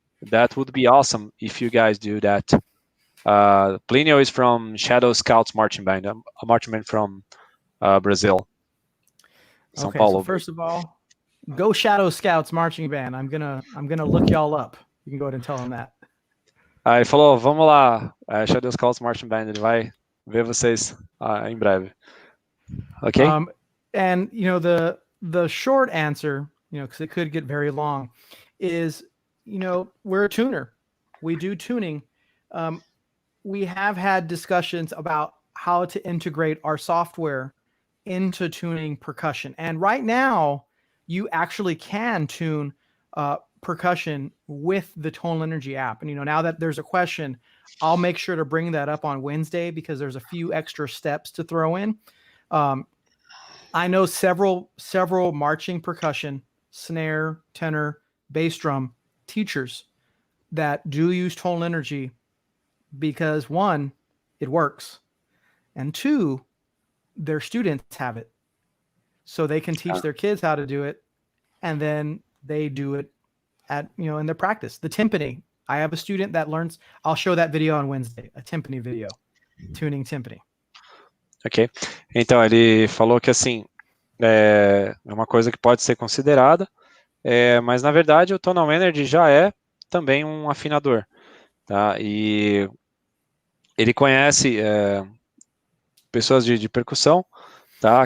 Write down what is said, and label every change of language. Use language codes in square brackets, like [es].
[en] That would be awesome if you guys do that. Plínio is from Shadow Scouts Marching Band, a marching band from Brazil. São Paulo. So first of all, go Shadow Scouts Marching Band. I'm gonna look y'all up. You can go ahead and tell them that. [pt] Ele falou, vamos lá, Shadow Scouts Marching Band, ele vai ver vocês em breve. [en] Okay. And you know, the short answer, you know, because it could get very long, is, you know, we're a tuner. We do tuning. We have had discussions about how to integrate our software into tuning percussion. And right now, you actually can tune percussion with the Tonal Energy app. And, you know, now that there's a question, I'll make sure to bring that up on Wednesday because there's a few extra steps to throw in. I know several marching percussion, snare, tenor, bass drum teachers that do use Tonal Energy because, one, it works, and two, their students have it, so they can teach their kids how to do it, and then they do it at, you know, in their practice. The timpani, I have a student that learns, I'll show that video on Wednesday, a timpani video, tuning timpani. [pt] Ok, então ele falou que assim, é uma coisa que pode ser considerada, mas na verdade o Tonal Energy já é também um afinador, tá? E ele conhece pessoas de percussão, tá?